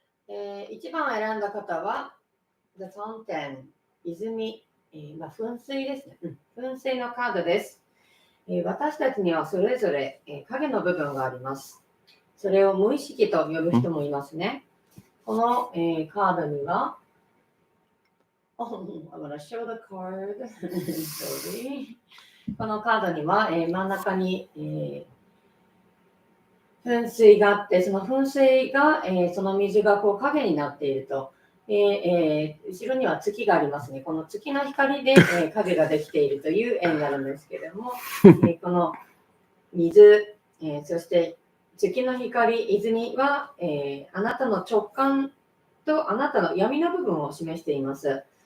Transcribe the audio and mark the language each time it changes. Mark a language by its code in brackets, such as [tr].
[ja] 1番を選んだ方は The Fountain 泉、噴水ですね、噴水のカードです、私たちにはそれぞれ、影の部分があります。それを無意識と呼ぶ人もいますね。この、カードには [en] I'm gonna show the card. Sorry. [ja] このカードには、真ん中に、噴水があって、その噴水が、その水がこう影になっていると、後ろには月がありますね。この月の光で、影ができているという絵になるんですけれども、この水、そして月の光、泉は、あなたの直感とあなたの闇の部分を示しています。